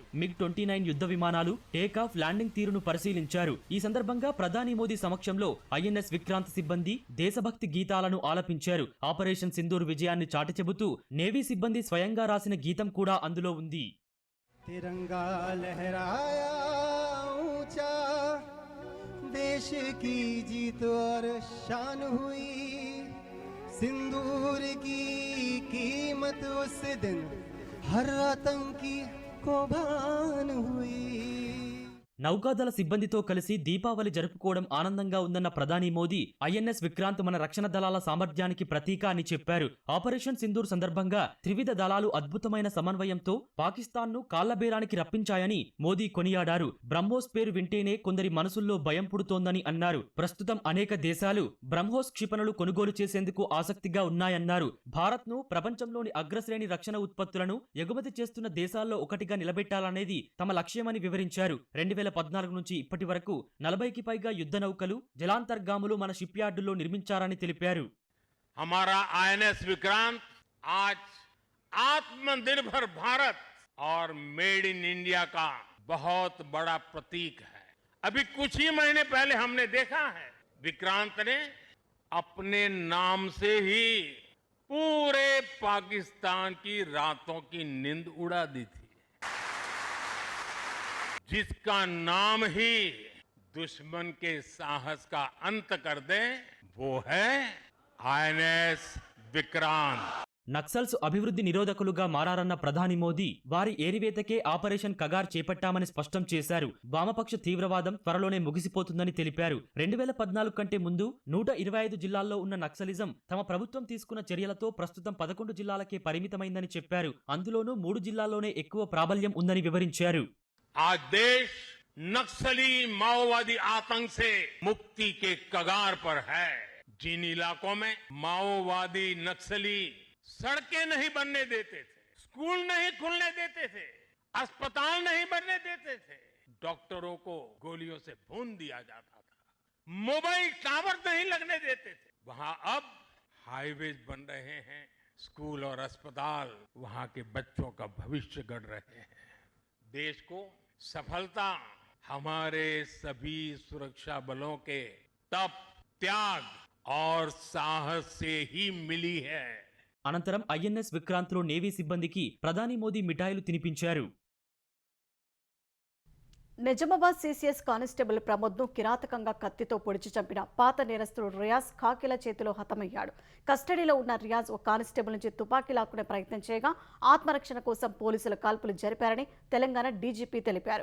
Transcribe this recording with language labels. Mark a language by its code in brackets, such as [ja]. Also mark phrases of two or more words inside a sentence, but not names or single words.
[te] MiG-29 యుద్ధ విమానాలు టేకాఫ్, ల్యాండింగ్ తీరును పరిశీలించారు. ఈ సందర్భంగా ప్రధాని మోదీ సమక్షంలో ఐఎన్ఎస్ విక్రాంత్ సిబ్బంది దేశభక్తి గీతాలను ఆలపించారు. ఆపరేషన్ సింధూర్ విజయాన్ని చాటి చెబుతూ నేవీ సిబ్బంది స్వయంగా రాసిన గీతం కూడా అందులో ఉంది. [hi] तिरंगा लहराया ऊंचा देश की जीत और शान हुई सिंदूर की कीमत उस दिन हर आतंकी को भान हुई. [te] నౌకాదళ సిబ్బందితో కలిసి దీపావళి జరుపుకోవడం ఆనందంగా ఉందన్న ప్రధాని మోదీ ఐఎన్ఎస్ విక్రాంత్ మన రక్షణ దళాల సామర్థ్యానికి ప్రతీక అని చెప్పారు. ఆపరేషన్ సింధూర్ సందర్భంగా త్రివిధ దళాలు అద్భుతమైన సమన్వయంతో పాకిస్తాన్ను కాళ్లబేరానికి రప్పించాయని మోదీ కొనియాడారు. బ్రహ్మోస్ పేరు వింటేనే కొందరి మనసుల్లో భయం పుడుతోందని అన్నారు. ప్రస్తుతం అనేక దేశాలు బ్రహ్మోస్ క్షిపణులు కొనుగోలు చేసేందుకు ఆసక్తిగా ఉన్నాయన్నారు. భారత్ను ప్రపంచంలోని అగ్రశ్రేణి రక్షణ ఉత్పత్తులను ఎగుమతి చేస్తున్న దేశాల్లో ఒకటిగా నిలబెట్టాలనేది తమ లక్ష్యమని వివరించారు. 2014 నుంచి ఇప్పటి వరకు 40కి పైగా యుద్ధ నౌకలు, జలాంతర్గాములు మన షిప్ యార్డుల్లో నిర్మించారని తెలిపారు. [hi] हमारा आईएनएस विक्रांत आज आत्मनिर्भर भारत और [en] made in India [hi] का बहुत बड़ा प्रतीक है. अभी कुछ ही महीने पहले हमने देखा है विक्रांत ने अपने नाम से ही पूरे पाकिस्तान की रातों की नींद उड़ा दी थी. जिसका नाम ही दुश्मन के साहस का अंत कर दे वो है आईएनएस विक्रांत. [te] నక్సల్స్ అభివృద్ధి నిరోధకులుగా మారారన్న ప్రధాని మోదీ వారి ఏరివేతకే ఆపరేషన్ కగార్ చేపట్టామని స్పష్టం చేశారు. వామపక్ష తీవ్రవాదం త్వరలోనే ముగిసిపోతుందని తెలిపారు. 2014 కంటే ముందు 125 జిల్లాల్లో ఉన్న నక్సలిజం తమ ప్రభుత్వం తీసుకున్న చర్యలతో ప్రస్తుతం 11 జిల్లాలకే పరిమితమైందని చెప్పారు. అందులోనూ 3 జిల్లాల్లోనే ఎక్కువ ప్రాబల్యం ఉందని వివరించారు. [hi] आज देश नक्सली माओवादी आतंक से मुक्ति के कगार पर है. जिन इलाकों में माओवादी नक्सली सड़कें नहीं बनने देते थे, स्कूल नहीं खुलने देते थे, अस्पताल नहीं बनने देते थे, डॉक्टरों को गोलियों से भून दिया जाता था, मोबाइल टावर नहीं लगने देते थे, वहां अब हाईवेज बन रहे हैं, स्कूल और अस्पताल, वहां के बच्चों का भविष्य गढ़ रहे हैं. देश को सफलता हमारे सभी सुरक्षा बलों के तप, त्याग और साहस से ही मिली है. [te] అనంతరం ఐఎన్ఎస్ విక్రాంత్లో నేవీ సిబ్బందికి ప్రధాని మోదీ మిఠాయిలు తినిపించారు. నిజామాబాద్ సిసిఎస్ కానిస్టేబుల్ ప్రమోద్ను కిరాతకంగా కత్తితో పొడిచి చంపిన పాత నేరస్తుడు రియాజ్ కాకిల చేతిలో హతమయ్యాడు. కస్టడీలో ఉన్న రియాజ్ ఓ కానిస్టేబుల్ నుంచి తుపాకీ లాక్కునే ప్రయత్నం చేయగా ఆత్మరక్షణ కోసం పోలీసులు కాల్పులు జరిపారని తెలంగాణ డీజీపీ తెలిపారు.